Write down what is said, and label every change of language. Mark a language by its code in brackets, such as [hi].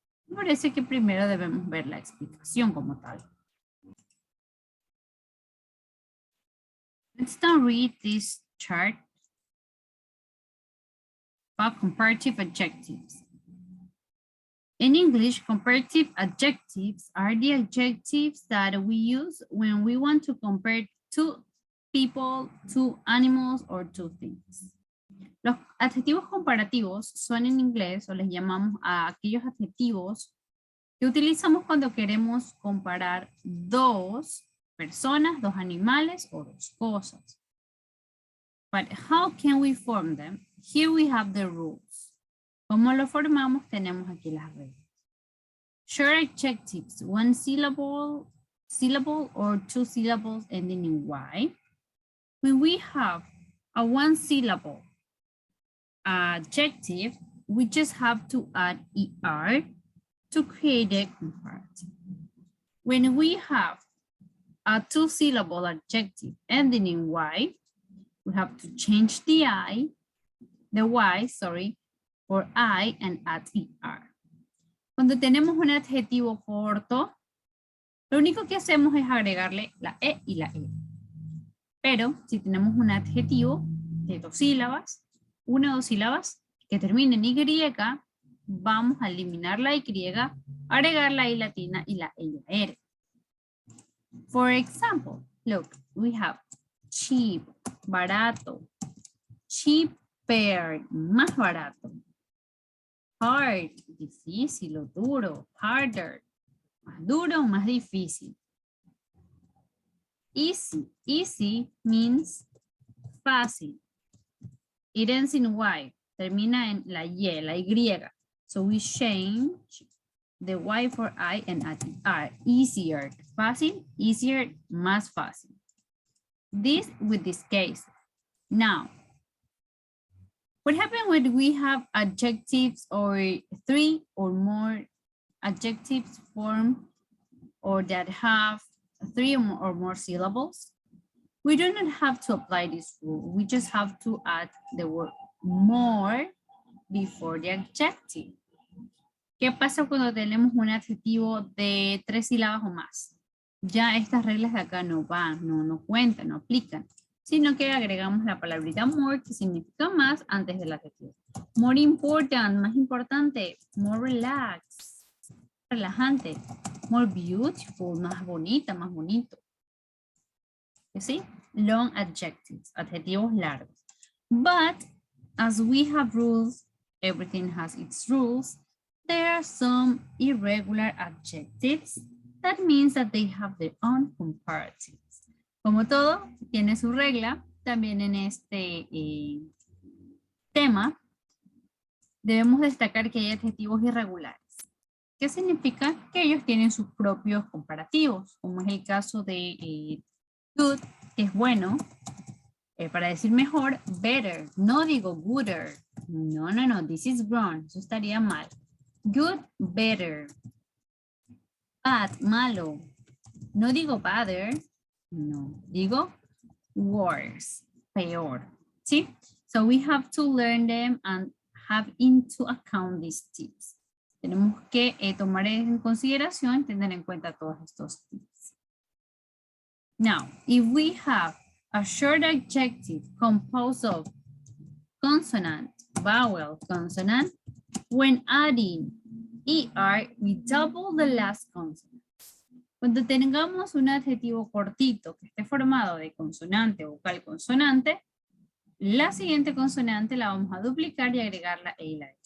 [es] Me parece que primero debemos ver la explicación como tal. [en] Let's now read this chart about comparative adjectives. In English, comparative adjectives are the adjectives that we use when we want to compare two people, two animals, or two things. [es] Los adjetivos comparativos son en inglés, o les llamamos a aquellos adjetivos que utilizamos cuando queremos comparar dos personas, dos animales o dos cosas. [en] But how can we form them? Here we have the rules. [es] ¿Cómo lo formamos? Tenemos aquí las reglas. [en] Short adjectives, one syllable or two syllables ending in Y. When we have a one syllable adjective, we just have to add ER to create a comparative. When we have a two syllable adjective ending in Y, we have to change the Y, for I and add ER. [es] Cuando tenemos un adjetivo corto, lo único que hacemos es agregarle la E y la E. Pero si tenemos un adjetivo de dos sílabas, una o dos sílabas que termine en Y, vamos a eliminar la Y, agregar la I latina y la E y la R. [en] For example, look, we have cheap, barato, cheaper, [es] más barato. Hard, difícil o duro. Harder, más duro o más difícil. [en] Easy, easy means fácil. It ends in Y, [es] termina en la Y. [en] So we change the Y for I and add R. [es] Easier, fácil, easier, más fácil. [en] This with this case. Now, what happens when we have adjectives or three or more adjectives form or that have three or more syllables? We do not have to apply this rule. We just have to add the word more before the adjective. [es] ¿Qué pasa cuando tenemos un adjetivo de tres sílabas o más? Ya estas reglas de acá no van, no cuentan, no aplican, sino que agregamos la palabrita more, que significa más, antes del adjetivo. [en] More important, [es] más importante. [en] More relaxed, relajante. More beautiful, [es] más bonita, más bonito. ¿Sí? [en] Long adjectives, [es] adjetivos largos. [en] But as we have rules, everything has its rules, there are some irregular adjectives. That means that they have their own comparatives. [es] Como todo, tiene su regla. También en este tema, debemos destacar que hay adjetivos irregulares. ¿Qué significa? Que ellos tienen sus propios comparativos, como es el caso de good, que es bueno. Para decir mejor, better. No digo gooder. No, [en] this is wrong. [es] Eso estaría mal. [en] Good, better. Bad, malo. [es] No digo badder. No, digo worse, peor. ¿Sí? [en] So we have to learn them and have into account these tips. [es] Tenemos que tomar en consideración, tener en cuenta todos estos tips. [en] Now, if we have a short adjective composed of consonant, vowel, consonant, when adding ER, we double the last consonant. [es] Cuando tengamos un adjetivo cortito que esté formado de consonante, vocal, consonante, la siguiente consonante la vamos a duplicar y agregar la E y la E.